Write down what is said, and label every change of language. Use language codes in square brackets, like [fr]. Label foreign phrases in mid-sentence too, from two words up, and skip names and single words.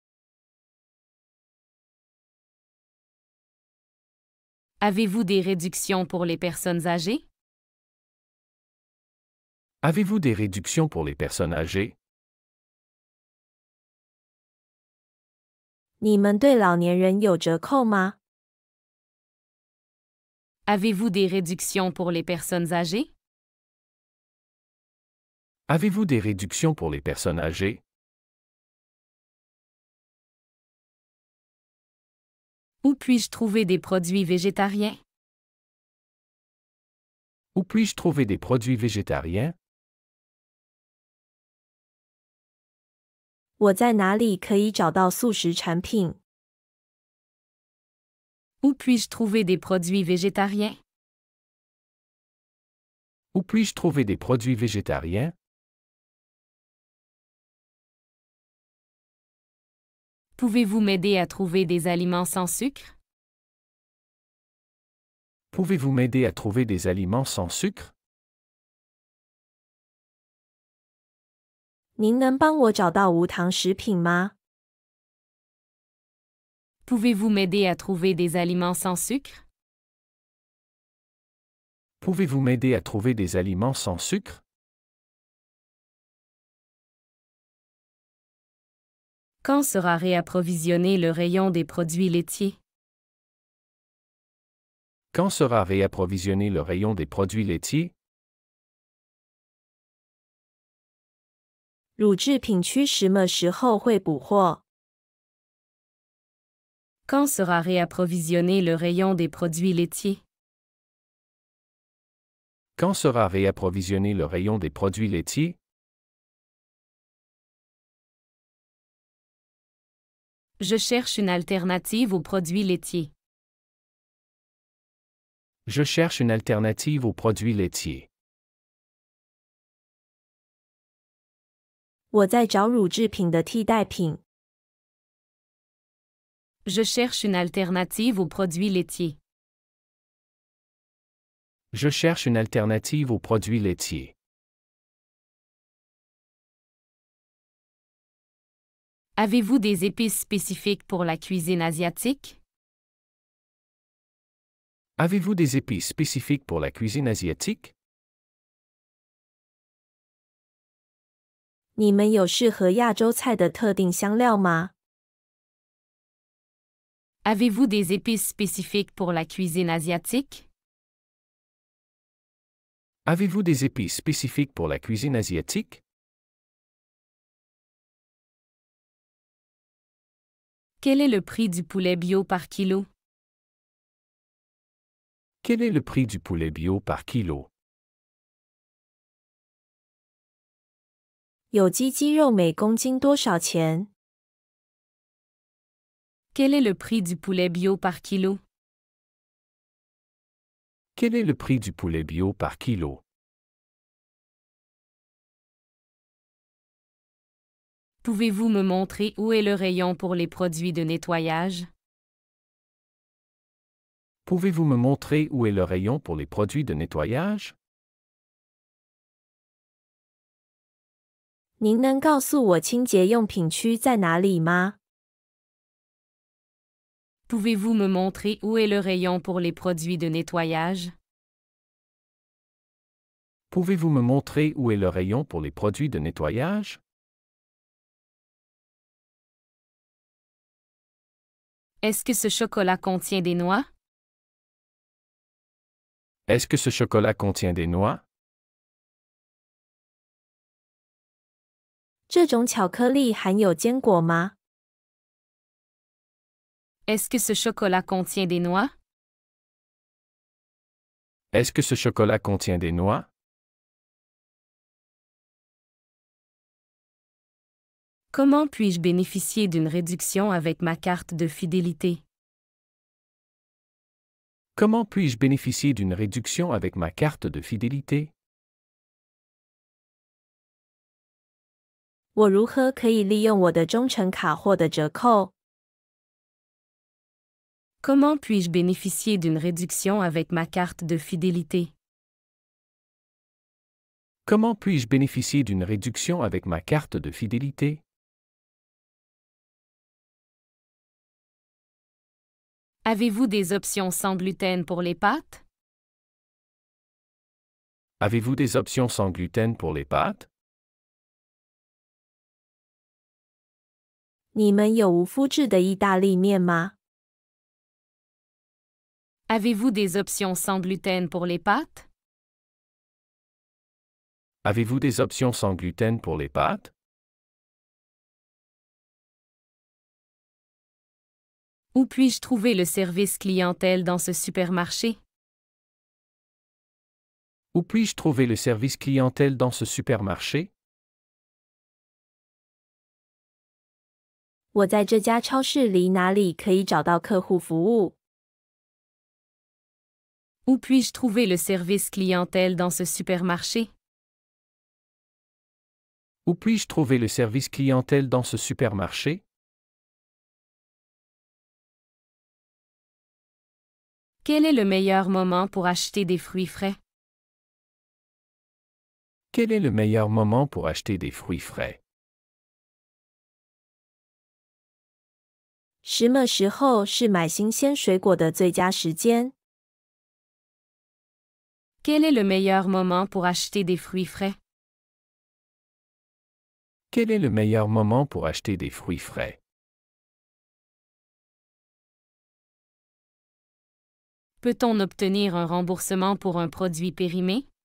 [fr] Avez-vous des réductions pour les personnes âgées? Avez-vous des réductions pour les personnes âgées? [zh] 你们对老年人有折扣吗？ [fr] Avez-vous des réductions pour les personnes âgées? Avez-vous des réductions pour les personnes âgées? Où puis-je trouver des produits végétariens? Où puis-je trouver des produits végétariens? [zh] 我在哪里可以找到素食产品？ [fr] Où puis-je trouver des produits végétariens? Où puis-je trouver des produits végétariens? Pouvez-vous m'aider à trouver des aliments sans sucre? Pouvez-vous m'aider à trouver des aliments sans sucre? [zh] 您能帮我找到无糖食品吗？ [fr] Pouvez-vous m'aider à trouver des aliments sans sucre? Pouvez-vous m'aider à trouver des aliments sans sucre? Quand sera réapprovisionné le rayon des produits laitiers? Quand sera réapprovisionné le rayon des produits laitiers? [zh] 乳制品区什么时候会补货？ [fr] Quand sera réapprovisionné le rayon des produits laitiers? Quand sera réapprovisionné le rayon des produits laitiers? Je cherche une alternative aux produits laitiers. Je cherche une alternative aux produits laitiers. [zh] 我在找乳制品的替代品。 [fr] Je cherche une alternative aux produits laitiers. Je cherche une alternative aux produits laitiers. Avez-vous des épices spécifiques pour la cuisine asiatique? Avez-vous des épices spécifiques pour la cuisine asiatique? [zh] 你们有适合亚洲菜的特定香料吗？ [fr] Avez-vous des épices spécifiques pour la cuisine asiatique? Avez-vous des épices spécifiques pour la cuisine asiatique? Quel est le prix du poulet bio par kilo? Quel est le prix du poulet bio par kilo? [zh] 有机鸡肉每公斤多少钱？ [fr] Quel est le prix du poulet bio par kilo? Quel est le prix du poulet bio par kilo? Pouvez-vous me montrer où est le rayon pour les produits de nettoyage? Pouvez-vous me montrer où est le rayon pour les produits de nettoyage? [zh] 您能告诉我清洁用品区在哪里吗？ [fr] Pouvez-vous me montrer où est le rayon pour les produits de nettoyage? Pouvez-vous me montrer où est le rayon pour les produits de nettoyage? Est-ce que ce chocolat contient des noix? Est-ce que ce chocolat contient des noix? [zh] 这种巧克力含有坚果吗？ [fr] Est-ce que ce chocolat contient des noix? Est-ce que ce chocolat contient des noix? Comment puis-je bénéficier d'une réduction avec ma carte de fidélité? Comment puis-je bénéficier d'une réduction avec ma carte de fidélité? [zh] 我如何可以利用我的忠诚卡获得折扣？ [fr] Comment puis-je bénéficier d'une réduction avec ma carte de fidélité? Comment puis-je bénéficier d'une réduction avec ma carte de fidélité? Avez-vous des options sans gluten pour les pâtes? Avez-vous des options sans gluten pour les pâtes? [zh] 你们有无麸质的意大利面吗？ [fr] Avez-vous des options sans gluten pour les pâtes? Avez-vous des options sans gluten pour les pâtes? Où puis-je trouver le service clientèle dans ce supermarché? Où puis-je trouver le service clientèle dans ce supermarché? [zh] 我在这家超市里哪里可以找到客户服务？ [fr] Où puis-je trouver le service clientèle dans ce supermarché? Où puis-je trouver le service clientèle dans ce supermarché? Quel est le meilleur moment pour acheter des fruits frais? Quel est le meilleur moment pour acheter des fruits frais? [zh] 什么时候是买新鲜水果的最佳时间？ [fr] Quel est le meilleur moment pour acheter des fruits frais? Quel est le meilleur moment pour acheter des fruits frais? Peut-on obtenir un remboursement pour un produit périmé?